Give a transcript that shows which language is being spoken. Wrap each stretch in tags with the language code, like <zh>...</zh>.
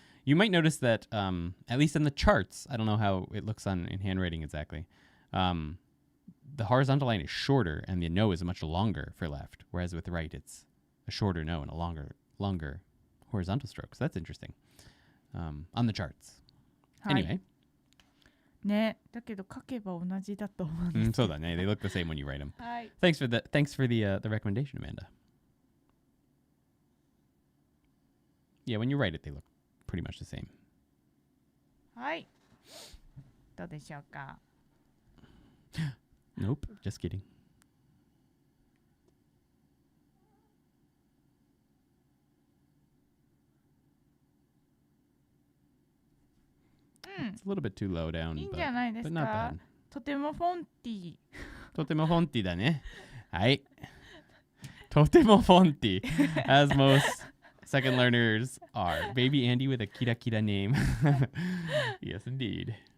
<en>You might notice that at least in the charts, I don't know how it looks in handwriting exactly. The horizontal line is shorter, and the no is much longer for left, whereas with right it's a shorter no and a longer horizontal stroke. So that's interesting on the charts. Anyway.</en> <ja>ね、だけど書けば同じだと思うんです。そうだね.</ja> <en>They look the same when you write them.</en> <ja>はい。</ja> <en>Thanks for the recommendation, Amanda. Yeah, when you write it, they look pretty much the same.</en> <ja>はい。どうでしょうか?</ja> <en>Nope, just kidding. It's a little bit too low down,</en> <ja>いいんじゃないですか?</ja> <en>but not bad.</en> <ja>とてもフォンティ。とてもフォンティだね。はい。とてもフォンティ</ja> <en>as most second learners are. Baby Andy with a kira kira name. Yes, indeed.</en>